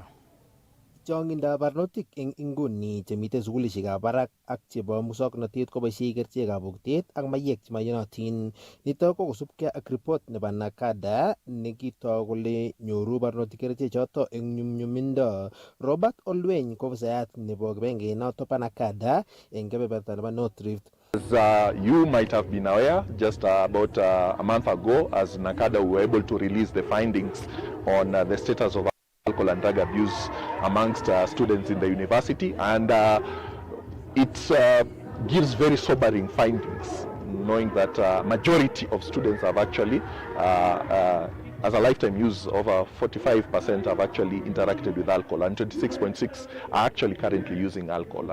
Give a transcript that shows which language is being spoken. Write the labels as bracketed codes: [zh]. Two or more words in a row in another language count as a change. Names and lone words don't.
[kln] Chongindab barnotik eng inguni chemiten sukulishekab barak ak chebo muswoknotet koboisie kerichekab bokitet ak mayek chemaiyonotin. Nitok ko kosubkei ak report nebo Nakada nekitoi kole nyoru barnotik kerichechoto eng nyumnyumindo. Robert Olweny ko ofisayat nebo kibangengeit bo Nakada eng kebeberta nebo North Rift. [en] As you might have been aware, just about a month ago, as Nakada we were able to release the findings on the status of alcohol and drug abuse amongst students in the university, and it gives very sobering findings, knowing that majority of students have actually as a lifetime use, over 45% have actually interacted with alcohol, and 26.6 are actually currently using alcohol.